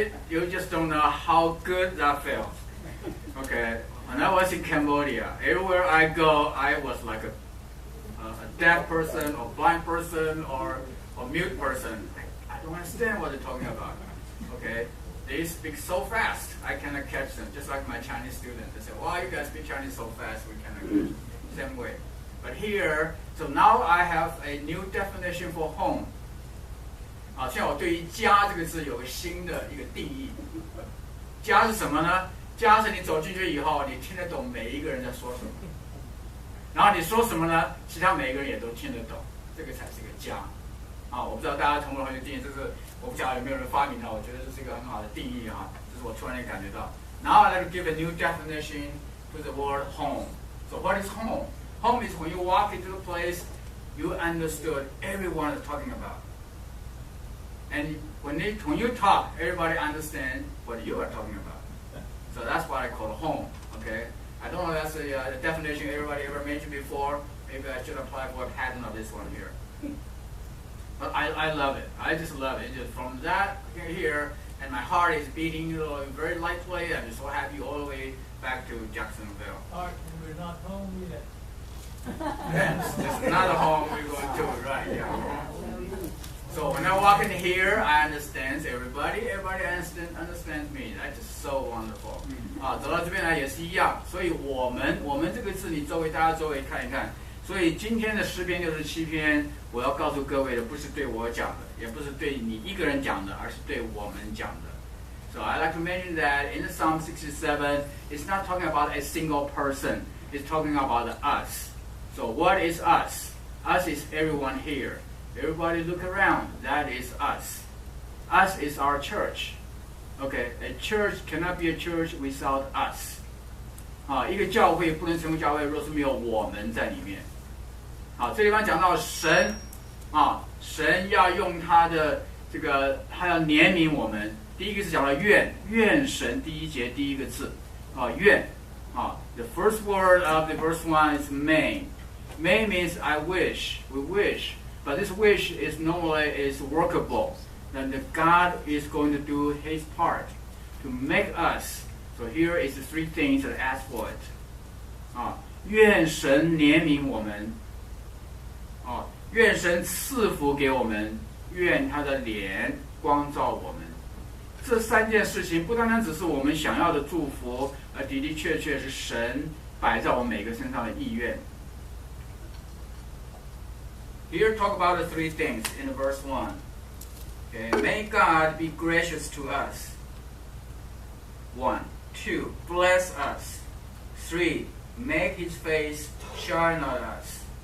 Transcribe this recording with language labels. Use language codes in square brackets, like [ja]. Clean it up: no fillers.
[en] You just don't know how good that felt. Okay, when I was in Cambodia, everywhere I go, I was like a deaf person or blind person or mute person. I don't understand what they're talking about. Okay, they speak so fast, I cannot catch them. Just like my Chinese students, they say, "Wow, you guys speak Chinese so fast, we cannot catch them." Same way. But here, so now I have a new definition for home. [zh] 现在我对于家这个字有个新的一个定义。家是什么呢？家是你走进去以后，你听得懂每一个人在说什么。然后你说什么呢？其他每一个人也都听得懂，这个才是个家。我不知道大家同不同意定义，这是我不晓得有没有人发明的，我觉得这是一个很好的定义这是我突然间感觉到。 [en] Now I'd like to give a new definition to the word home. So what is home? Home is when you walk into a place, you understood everyone is talking about. And when you talk, everybody understands what you are talking about. So that's what I call home. Okay. I don't know if that's the definition everybody ever mentioned before. Maybe I should apply for a patent of this one here. But I love it. I just love it. Just from that here, and my heart is beating very lightly. I'm just so happy all the way back to Jacksonville. We're not home yet. Yes, it's not a home we're going to, right? Yeah. So when I walk in here, I understand everybody. Everybody understands me. That's just so wonderful. [zh] 走到这边来也是一样。所以我们这个字，你大家周围看一看。所以今天的诗篇67篇，我要告诉各位的，不是对我讲的，也不是对你一个人讲的，而是对我们讲的。 [en] So I like to mention that in Psalm 67, it's not talking about a single person. It's talking about us. So what is us? Us is everyone here. Everybody look around. That is us. Us is our church. Okay, a church cannot be a church without us. [zh] 一个教会不能成为教会，若是没有我们在里面。这地方讲到神，神要用他的这个，他要怜悯我们。第一个是讲到愿神，第一节第一个字，愿， [en] the first word of the verse 1 is may. May means I wish, we wish, but this wish is normally workable. And God is going to do His part to make us. So here is the three things that ask for it. [zh] 愿神怜悯我们，愿神赐福给我们，愿他的脸光照我们。这三件事情不单单只是我们想要的祝福，而的的确确是神摆在我们每个身上的意愿。 [en] Here talk about the three things in verse 1. Okay, may God be gracious to us. 1, 2, bless us. 3, make His face shine on us.